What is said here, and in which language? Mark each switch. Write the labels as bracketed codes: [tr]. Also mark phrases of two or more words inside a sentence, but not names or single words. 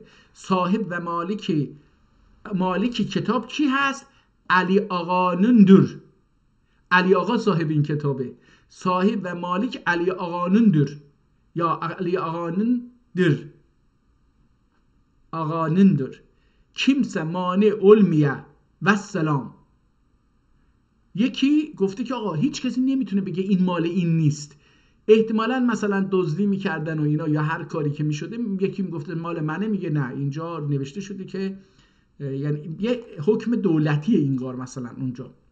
[fa] صاحب و مالک کتاب کی هست؟ علی آقانندر. علی آقا صاحب این کتابه. صاحب و مالک علی آقانندر یا علی آقانندر. [tr] kimse mani olmaya [fa] و سلام. یکی گفته که آقا هیچ کسی نمیتونه بگه این مال این نیست. احتمالاً مثلا دزدی میکردن و اینا یا هر کاری که میشده، یکی میگفته مال منه، میگه نه اینجا نوشته شده که یعنی یه حکم دولتیه اینگار مثلا اونجا.